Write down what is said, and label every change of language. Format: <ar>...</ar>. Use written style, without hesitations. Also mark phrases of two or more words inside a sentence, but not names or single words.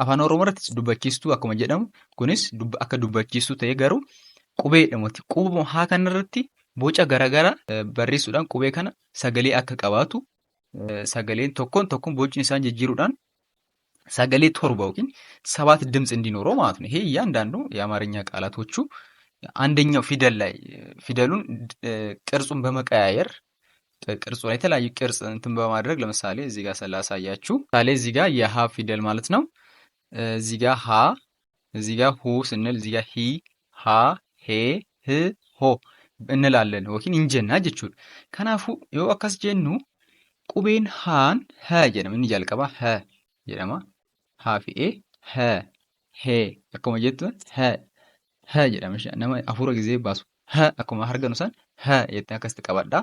<om>Afaan Oromoo irratti dubbachiistuu akkuma jedhamu kunis akka dubbachiistuu ta'ee garuu qubeedhamutti qubuma haa kanarratti boca garaagaraa barreessuudhaan qubee kana sagalee akka qabaatu sagaleen tokkoon bocni isaan jijjiiruudhaan sagalee torba yookiin</om> <am>ሰባት ድምፅ እንዲኖረው ማለት ነው። ይሄ እያንዳንዱ የአማርኛ ቃላቶቹ አንደኛው ፊደል ላይ ፊደሉን ቅርጹን በመቀያየር ቅርጹ ላይ የተለያዩ ቅርጽ እንትን በማድረግ ለምሳሌ እዚህ ጋር ስላሳያችሁ ምሳሌ እዚህ ጋር የሀ ፊደል ማለት ነው። እዚህ ጋር ሀ፣ እዚህ ጋር ሁ ስንል እዚህ ጋር ሂ፣ ሃ፣ ሄ፣ ህ፣ ሆ እንላለን</am> <om>yookiin hin jenna jechuudha. Kanaafuu yoo akkas jennu qubeen haan ha jedhama. Inni jalqabaa ha jedhama. Haa fi ha he akkuma jettu ha jedhama. Nama hafuura gizee baasu ha akkuma arganu san ha jettee akkasitti qabadha.</om>